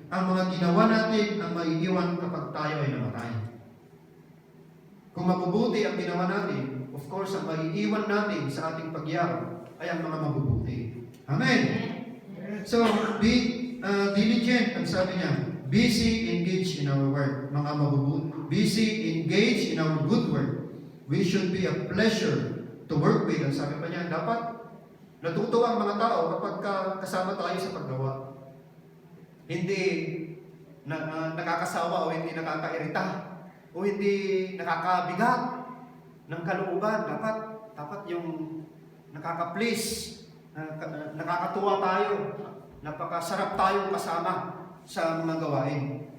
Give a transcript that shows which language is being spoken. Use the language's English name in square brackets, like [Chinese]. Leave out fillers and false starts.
[Filipino] Ang mga ginawa natin ang maiiwan kapag tayo ay namatay. Kung mabubuti ang ginawa natin, [English] of course, [Filipino] ang maiiwan natin sa ating pagyaro ay ang mga mabubuti. Amen? [English] So, be diligent, [Filipino] ang sabi niya, [English] busy engaged in our work. [Filipino] Mga mabubuti, [English] busy engaged in our good work. We should be a pleasure to work with. [Filipino] Ang sabi pa niya, dapat natutuwa ang mga tao kapag kasama tayo sa paggawa. Hindi nakakasawa o hindi nakakairita o hindi nakakabigat ng kalooban. Dapat yung nakaka-please, nakakatuwa tayo, napakasarap tayong kasama sa mga gawain.